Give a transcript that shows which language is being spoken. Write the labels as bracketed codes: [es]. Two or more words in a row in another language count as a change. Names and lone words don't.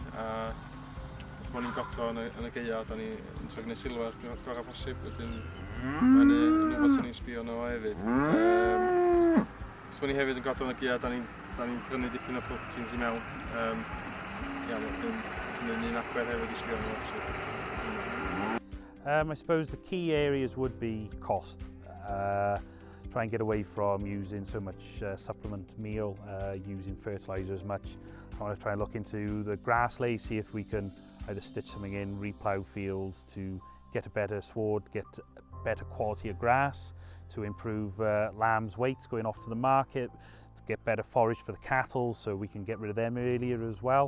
[cy] A wrth bod ni'n godro yn y geia, da ni'n trio gwneud silwer gorau posib. Wedyn, mae'n rhywbeth sy'n ni'n sbio yno hefyd. Wrth bod ni hefyd yn godro yn y geia, da ni'n brynu dipyn o proteins i mewn. Wedyn, ni'n agwedd hefyd i sbio yno. [en] I suppose the key areas would be cost. Try and get away from using so much supplement meal, using fertiliser as much. I want to try and look into the grass lay, see if we can either stitch something in, replough fields to get a better sward, get better quality of grass, to improve lambs' weights going off to the market, to get better forage for the cattle so we can get rid of them earlier as well.